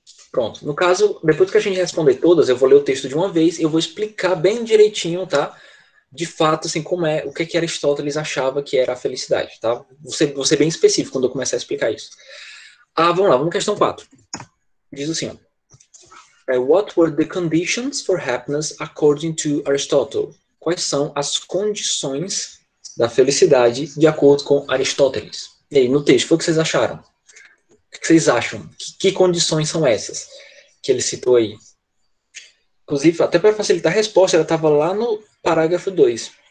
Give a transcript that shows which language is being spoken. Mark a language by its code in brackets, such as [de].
[pt] Pronto. No caso, depois que a gente responder todas, eu vou ler o texto de uma vez e eu vou explicar bem direitinho, tá? De fato, assim, o que Aristóteles achava que era a felicidade, tá? Vou ser bem específico quando eu começar a explicar isso. Vamos lá, vamos questão 4. Diz assim, ó. [en] What were the conditions for happiness according to Aristotle? [pt] Quais são as condições da felicidade de acordo com Aristóteles? E aí, no texto, foi o que vocês acharam? O que vocês acham? Que condições são essas que ele citou aí? Inclusive, até para facilitar a resposta, ela estava lá no parágrafo 2.